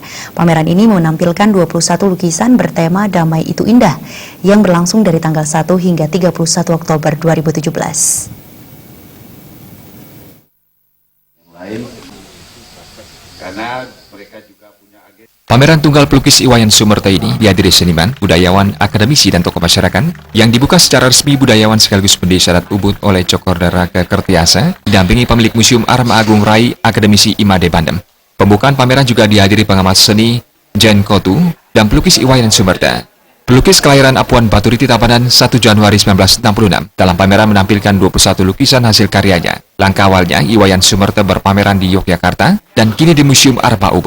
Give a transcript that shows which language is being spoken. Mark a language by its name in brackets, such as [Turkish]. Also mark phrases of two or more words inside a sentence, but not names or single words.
[Indonesian] Pameran ini menampilkan 21 lukisan bertema Damai Itu Indah yang berlangsung dari tanggal 1 hingga 31 Oktober 2017. Pameran tunggal pelukis Iwayan Sumerta ini dihadiri seniman, budayawan, akademisi, dan tokoh masyarakat yang dibuka secara resmi budayawan sekaligus pendesa adat Ubud oleh Cokorda Raka Kertiasa, didampingi pemilik Museum Arma Agung Rai, akademisi Imade Bandem. Pembukaan pameran juga dihadiri pengamat seni Jen Kotu dan pelukis Iwayan Sumerta. Pelukis kelahiran Apuan Baturiti Tabanan 1 Januari 1966. Dalam pameran menampilkan 21 lukisan hasil karyanya. Langkah awalnya, Iwayan Sumerta berpameran di Yogyakarta dan kini di Museum Arma Ubud.